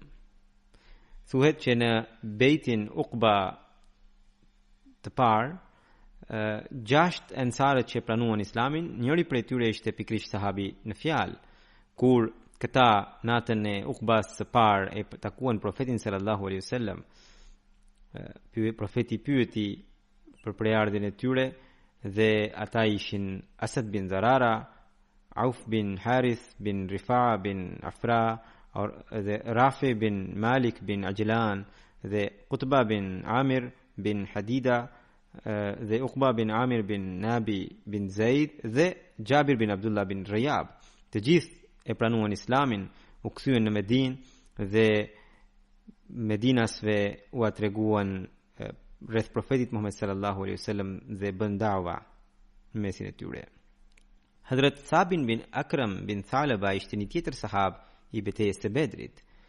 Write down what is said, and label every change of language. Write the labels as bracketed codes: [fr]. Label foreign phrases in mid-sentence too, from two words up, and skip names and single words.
[sq] Thuhet që në bejtin Uqba të parë, 6 ansarët që pranuan islamin, njëri prej tyre ishte pikërisht sahabi në fjalë. Kur këta natën e Uqbas së parë e takuan profetin [ar] صلى الله عليه وسلم, [sq] profeti pyeti për prejardhjen e tyre dhe ata ishin Asad bin Zarara, Auf bin Harith bin Rifa'a bin Afra, dhe Rafi bin Malik bin Ajlan, dhe Qutba bin Amir bin Hadida, dhe Uqba bin Amir bin Nabi bin Zaid, dhe Jabir bin Abdullah bin Rayab. Të gjithë e pranuan islamin, u kthyen në Medinë dhe Medinasve u treguan rreth profetit Muhammed [ar] صلى الله عليه وسلم [sq] dhe bën da'wa në mesin e tyre. Hazrat Sabin bin Akram bin Thalaba ishte një tjetër sahab i betejës së Bedrit.